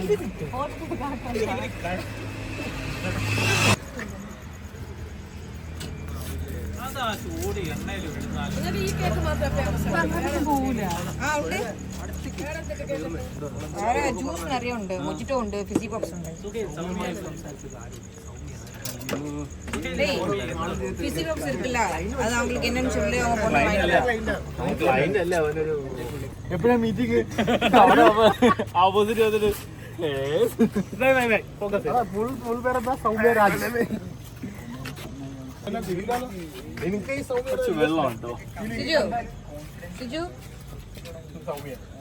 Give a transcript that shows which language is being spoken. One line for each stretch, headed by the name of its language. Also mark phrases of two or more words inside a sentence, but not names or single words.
Malayalam: അതാ ചൂട് എണ്ണയിൽ വിടുന്നാലും ജ്യൂസ് நிறைய ഉണ്ട് മൊജിറ്റോ ഉണ്ട് ഫിസി പോപ്സ് ഉണ്ട് ഫിസി പോപ്സ്
Tamil: இருக்குல்ல அது அவங்களுக்கு என்னன்னு சொல்லி அவங்க போடுவாங்க
Malayalam: എപ്പോഴാ മീറ്റിംഗ് ഓപ്പോസിറ്റ് വന്നിട്ട് ഫുൾ പേരെന്താ സൗമ്യരാജ് എനിക്ക് ഈ സൗമ്യ വെള്ളം ഉണ്ടോ സിജു സിജു സൗമ്യ